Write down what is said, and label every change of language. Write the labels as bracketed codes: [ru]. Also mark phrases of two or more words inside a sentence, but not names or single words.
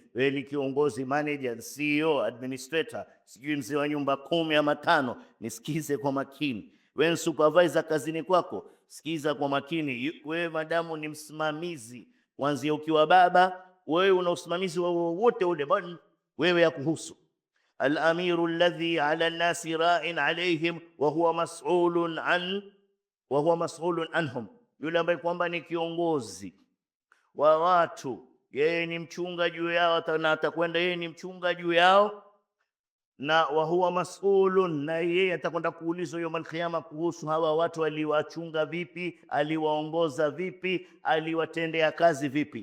[sw] Wewe ni kiongozi, manager, CEO, administrator, sijui mzee wa nyumba 10 ama 5, nisikize kwa makini. Wewe supervisor kazini kwako, sikiza kwa makini. Wewe madamu ni msimamizi, kuanzia ukiwa baba, wewe una usimamizi wote ule, wewe ya kuhusu. [ar] الأمير الذي على الناس راع عليهم وهو مسؤول عنهم, [sw] yule ambaye kwamba ni kiongozi wa watu, yeye ni mchunga juu yao, na atakwenda yeye ni mchunga juu yao, na [ar] وهو مسؤول, [sw] na yeye atakwenda kuulizwa [ar] يوم القيامة [sw] kuhusu hawa watu, aliwachunga vipi, aliwaongoza vipi, aliwatendea kazi vipi.